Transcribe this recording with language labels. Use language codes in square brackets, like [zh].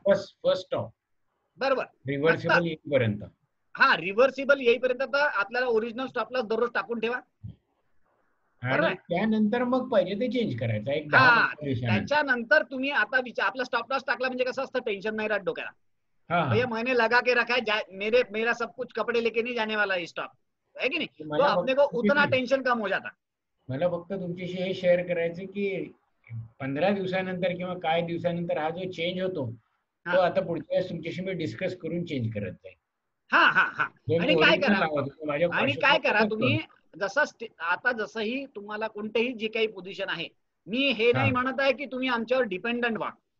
[en] first stop, [mr] बरोबर, reversible येईपर्यंत. हा, रिव्हर्सिबल येईपर्यंत तर आपल्याला ओरिजिनल स्टॉप लॉस दररोज टाकून ठेवा. आणि त्यानंतर मग पाहिजे ते चेंज करायचं एक 10 दिवसानंतर. त्याच्यानंतर तुम्ही आता आपला स्टॉप लॉस टाकला म्हणजे कसं असतं, टेन्शन नाही राहत डोक्याला. [hi] भैया मैंने लगा के रखा है, मेरा सब कुछ कपड़े लेके नहीं जाने वाला है स्टॉक, है कि नहीं, तो अपने को उतना टेंशन कम हो जाता. [mr] मला फक्त तुमच्याशी हे शेअर करायचं की 15 दिवसानंतर किंवा काही दिवसानंतर हा जो चेंज होतो तो आता पुढच्या वेळेस तुमच्याशी मी डिस्कस करून चेंज करत जाईल. आणि काय करा तुम्ही, जसं आता जसंही तुम्हाला कोणतेही जे काही पोझिशन आहे, मी हे नाही म्हणत आहे की तुम्ही आमच्यावर डिपेंडंट व्हा.